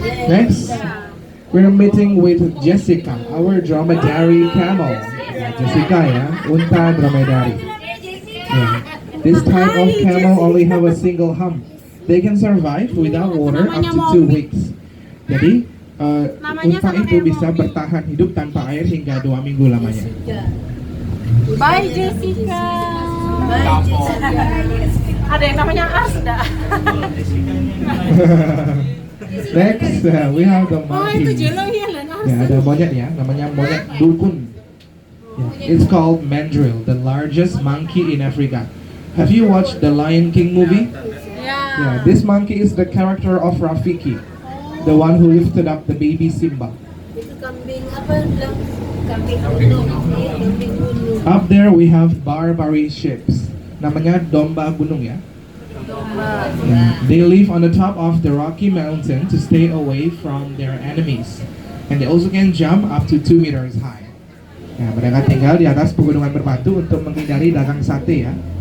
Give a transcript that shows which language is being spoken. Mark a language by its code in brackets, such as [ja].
[en] Next, we're meeting with Jessica, our dromedary camel. [id] Jessica ya, unta dromedary. Yeah. [en] This type of camel only have a single hump. They can survive without water up to 2 weeks. [id] Jadi, unta itu bisa bertahan hidup tanpa air hingga 2 minggu lamanya. [en] Bye Jessica. Bye Jessica. [id] Ada yang namanya Asda. [en] Next, we have the [id] Oh, itu [en] monkey. [id] Jelo ya, Len. Ya, ada monyet ya, namanya monyet dukun. Yeah. [en] It's called mandrill, the largest monkey in Africa. Have you watched the Lion King movie? Yeah, this monkey is the character of Rafiki, the one who lifted up the baby Simba. [id] Itu kambing apa bilang? Kambing gunung. Iya, kambing gunung. [en] Up there we have Barbary sheep. [id] Namanya domba gunung ya. [en] Yeah. They live on the top of the Rocky Mountain to stay away from their enemies. And they also can jump up to 2 meters high. [id] Nah, mereka tinggal di atas pegunungan berbatu untuk menghindari dagang sate ya.